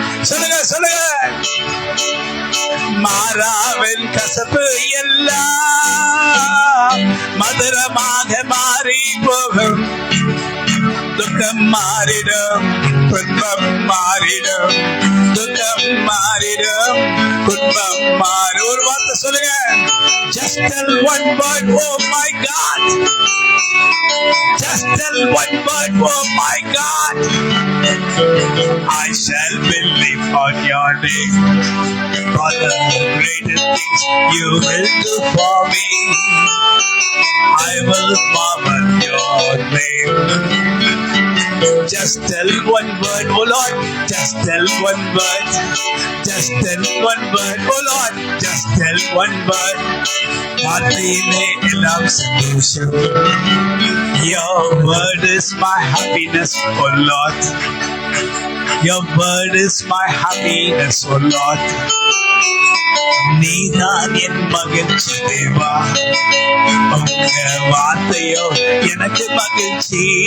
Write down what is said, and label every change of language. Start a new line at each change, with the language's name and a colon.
Tamil: சொல்லுங்க சொல்லுங்க, மாறாவின் கசப்பு எல்லாம் மதுரமாக மாறி போகும். துக்கம் மாறிடும், துன்பம் மாறிடும், துக்கம் மாறிடும், துன்பம் மாறி. ஒரு வார்த்தை சொல்லுங்க,
English: just tell one word, oh my God. Just tell one word, oh my God. I shall believe on your name, for the greater things you will do for me. I will marvel your name. Just tell one word, oh Lord. Just tell one word. Just tell one word, oh Lord. Just tell one word.
Tamil: வார்த்தையிலே எல்லாம் சந்தோஷம்.
English: Your word is my happiness, oh Lord. Your word is my happiness, oh Lord.
Tamil: நீதான் என் மகிழ்ச்சி தேவா, உங்க வார்த்தையோ எனக்கு மகிழ்ச்சி.